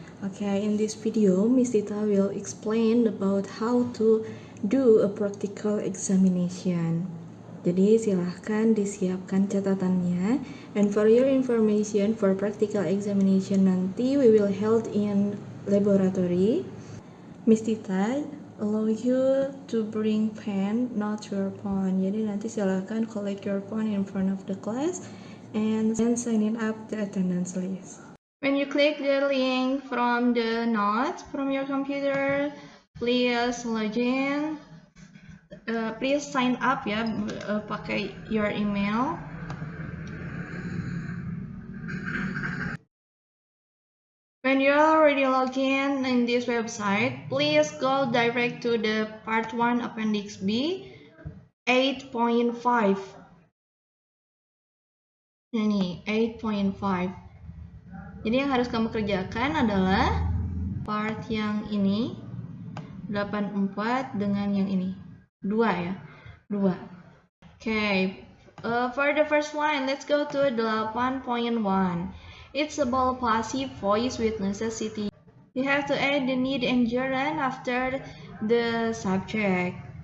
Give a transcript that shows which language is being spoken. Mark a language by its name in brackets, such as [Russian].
[English] Okay, in this video, Miss Tita will explain about how to do a practical examination. [Indonesian] Jadi silahkan disiapkan catatannya. [English] And for your information, for practical examination nanti we will held in laboratory. Miss Tita allow you to bring pen, not your phone. [Indonesian] Jadi nanti silakan [English] collect your phone in front of the class and sign it up the attendance list. When you click the link from the notes from your computer, please log in. Please sign up [Indonesian] ya, pakai [English] your email. When you're already logged in this website, please go direct to the part 1 appendix B 8.5. [Indonesian] Ini 8.5. Jadi yang harus kamu kerjakan adalah part yang ini 84 dengan yang ini 2 ya, 2. [English] Okay, for the first one, let's go to 8.1. It's about passive voice with necessity. You have to add the need and gerund after the subject.